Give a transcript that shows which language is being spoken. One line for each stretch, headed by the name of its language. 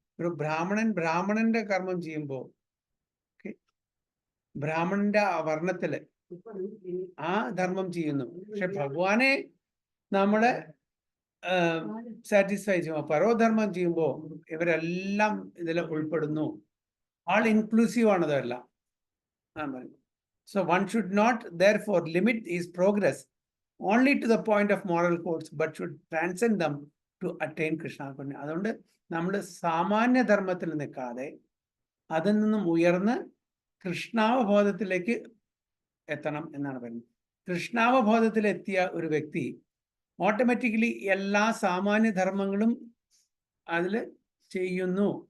Malayalam: ഒരു ബ്രാഹ്മണന്റെ കർമ്മം ചെയ്യുമ്പോൾ, ബ്രാഹ്മണന്റെ ആ വർണ്ണത്തില് ആ ധർമ്മം ചെയ്യുന്നു, പക്ഷെ ഭഗവാനെ നമ്മളെ സാറ്റിസ്ഫൈ ചെയ്യുമ്പോൾ, പരോധർമ്മം ചെയ്യുമ്പോൾ ഇവരെല്ലാം ഇതിൽ ഉൾപ്പെടുന്നു.
English: all inclusive
Malayalam: ആണതെല്ലാം.
English: So one should not therefore limit his progress only to the point of moral codes, but should transcend them to attain Krishna consciousness.
Malayalam: അതുകൊണ്ട് നമ്മൾ സാമാന്യ ധർമ്മത്തിൽ നിൽക്കാതെ അതിൽ നിന്നും ഉയർന്ന് കൃഷ്ണാവബോധത്തിലേക്ക് എത്തണം എന്നാണ് പറയുന്നത്. കൃഷ്ണാവബോധത്തിലെത്തിയ ഒരു വ്യക്തി ഓട്ടോമാറ്റിക്കലി എല്ലാ സാമാന്യ ധർമ്മങ്ങളും അതിൽ ചെയ്യുന്നു.